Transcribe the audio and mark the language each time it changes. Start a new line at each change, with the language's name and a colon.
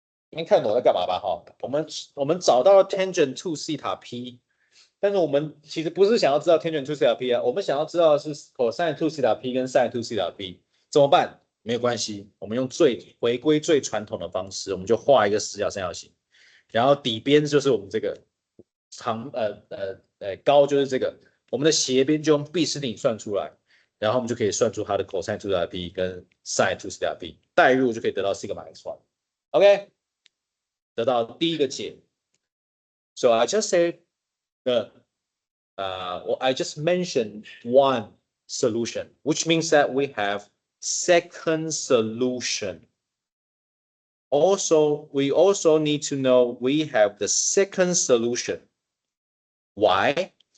Chinese: 你看懂我在干嘛吧？哈，我们找到了 tangent to theta p， 但是我们其实不是想要知道 tangent to theta p 啊，我们想要知道的是 cosine to theta p 跟 sin to theta p， 怎么办？没有关系，我们用回归最传统的方式，我们就画一个直角三角形，然后底边就是我们这个高就是这个，我们的斜边就用毕氏定理算出来，然后我们就可以算出它的 cosine to theta p 跟 sin to theta p， 代入就可以得到 sigma x1。OK。得到第一个解。
English: So I just said I just mentioned one solution, which means that we have second solution. Also, we also need to know we have the second solution. Why?